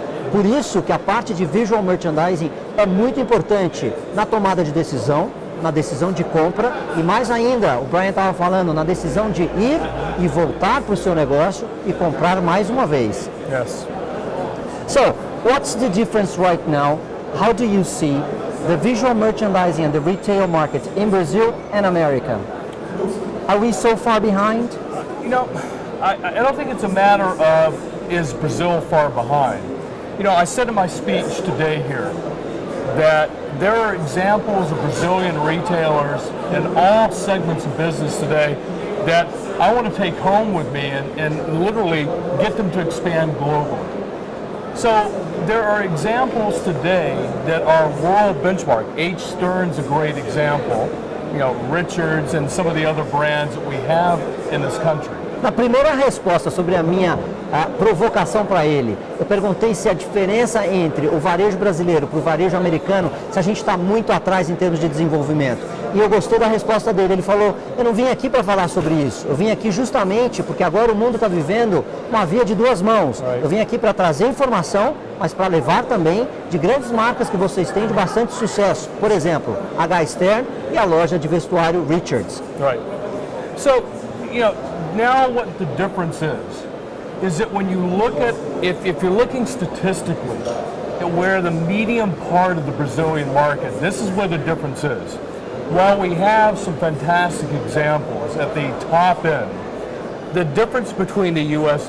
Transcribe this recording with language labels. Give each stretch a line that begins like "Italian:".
Portuguese: Por isso que a parte de visual merchandising é muito importante na tomada de decisão, na decisão de compra e mais ainda, o Bryan estava falando, na decisão de ir e voltar para o seu negócio e comprar mais uma vez.
English: Yes. So, what's the difference right now? How do you see the visual merchandising and the retail market in Brazil and America? Are we so far behind? You know, I don't think it's a matter of is Brazil far behind. You know, I said in my speech today here that there are examples of Brazilian retailers in all segments of business today that I want to take home with me and literally get them to expand globally. So there are examples today that are world benchmark. H. Stern's a great example. You know, Richards and some of the other brands that we have in this country.
Portuguese: Na primeira resposta sobre a minha provocação para ele, eu perguntei se a diferença entre o varejo brasileiro para o varejo americano, se a gente está muito atrás em termos de desenvolvimento. E eu gostei da resposta dele. Ele falou, eu não vim aqui para falar sobre isso. Eu vim aqui justamente porque agora o mundo está vivendo uma via de duas mãos. Eu vim aqui para trazer informação, mas para levar também de grandes marcas que vocês têm de bastante sucesso. Por exemplo, H. Stern e a loja de vestuário Richards.
English: Right. So, you know, now what the difference is that when you look at, if you're looking statistically at where the medium part of the Brazilian market, this is where the difference is. While we have some fantastic examples at the top end, the difference between the U.S.